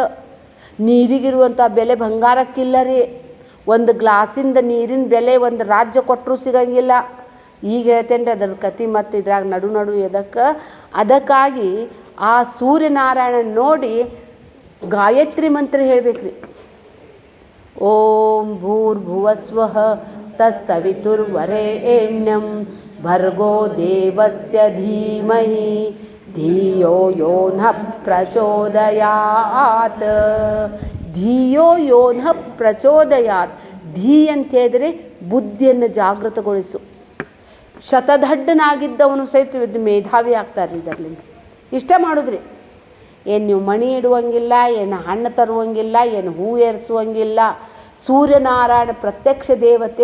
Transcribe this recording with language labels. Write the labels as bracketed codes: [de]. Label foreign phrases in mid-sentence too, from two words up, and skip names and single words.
[kn] ನೀರಿಗಿರುವಂಥ ಬೆಲೆ ಬಂಗಾರಕ್ಕಿಲ್ಲ ರೀ. ಒಂದು ಗ್ಲಾಸಿಂದ ನೀರಿನ ಬೆಲೆ ಒಂದು ರಾಜ್ಯ ಕೊಟ್ಟರೂ ಸಿಗಂಗಿಲ್ಲ. ಈಗ ಹೇಳ್ತೇನೆ ರೀ ಅದ್ರ ಕತೆ. ಮತ್ತು ಇದ್ರಾಗ ನಡು ಅದಕ್ಕಾಗಿ ಆ ಸೂರ್ಯನಾರಾಯಣ ನೋಡಿ ಗಾಯತ್ರಿ ಮಂತ್ರ ಹೇಳ್ಬೇಕ್ರಿ. [sa] ಓಂ ಭೂರ್ಭುವಸ್ವಃ ತತ್ಸವಿತುರ್ವರೆಣ್ಯಂ ಭರ್ಗೋ ದೇವಸ್ಯ ಧೀಮಹಿ ಧಿಯೋ ಯೋ ನಃ ಪ್ರಚೋದಯಾತ್. ಧಿಯೋ ಯೋ ನಃ ಪ್ರಚೋದಯಾತ್. [kn] ಧೀ ಅಂತ ಹೇಳಿದ್ರೆ ಬುದ್ಧಿಯನ್ನು ಜಾಗೃತಗೊಳಿಸು. ಶತಧಡ್ಡನಾಗಿದ್ದವನು ಸಹಿತ ಮೇಧಾವಿ ಆಗ್ತಾರೆ ಇದರ್ಲಿಂದ. ಇಷ್ಟ ಮಾಡಿದ್ರಿ. ಏನು ನೀವು ಮಣಿ ಇಡುವಂಗಿಲ್ಲ, ಏನು ಹಣ್ಣು ತರುವಂಗಿಲ್ಲ, ಏನು ಹೂ ಏರಿಸುವಂಗಿಲ್ಲ. ಸೂರ್ಯನಾರಾಯಣ ಪ್ರತ್ಯಕ್ಷ ದೇವತೆ.